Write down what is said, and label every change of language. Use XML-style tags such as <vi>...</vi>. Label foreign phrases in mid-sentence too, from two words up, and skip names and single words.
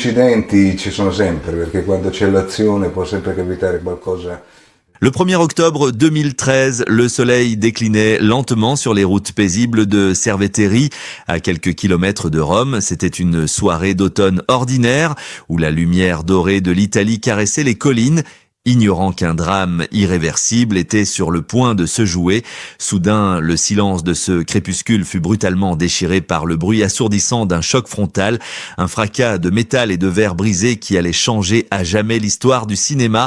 <it>incidenti ci sono sempre, perché quando c'è l'azione può sempre capitare qualcosa.</it> <fr>Le 1er octobre 2013, le soleil déclinait lentement sur les routes paisibles de Cerveteri, à quelques kilomètres de Rome. C'était une soirée d'automne ordinaire, où la lumière dorée de l'Italie caressait les collines. Ignorant qu'un drame irréversible était sur le point de se jouer, soudain, le silence de ce crépuscule fut brutalement déchiré par le bruit assourdissant d'un choc frontal, un fracas de métal et de verre brisé qui allait changer à jamais l'histoire du cinéma.</fr>